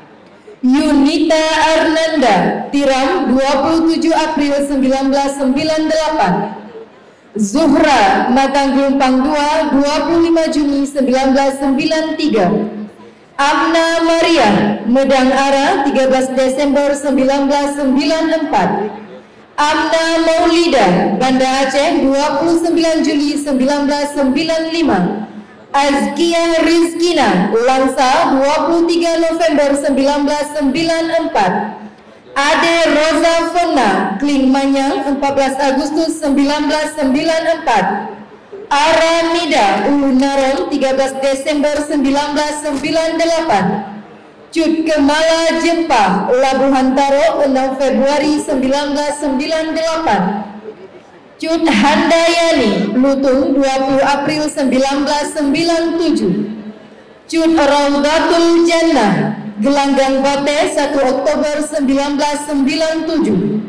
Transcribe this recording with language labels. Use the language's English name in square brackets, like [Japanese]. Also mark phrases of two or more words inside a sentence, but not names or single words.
[Indonesian] Yunita Arnanda Tiram 27 April 1998. Zuhra Matang Gelumpang 2 25 Juni 1993. Amna Maria Medang Ara 13 Desember 1994. Amna Maulida Banda Aceh 29 Juli 1995. Azkia Rizkina Langsa 23 November 1994. Ade Roza Fona Kling Manyang 14 Agustus 1994. Aramida Ulunaron 13 Desember 1998. Cut Kemala Jepang Labuhan Taro 6 Februari 1998. Cut Handayani Lutung 20 April 1997. Cut Raudatul Jannah Gelanggang Bate 1 Oktober 1997.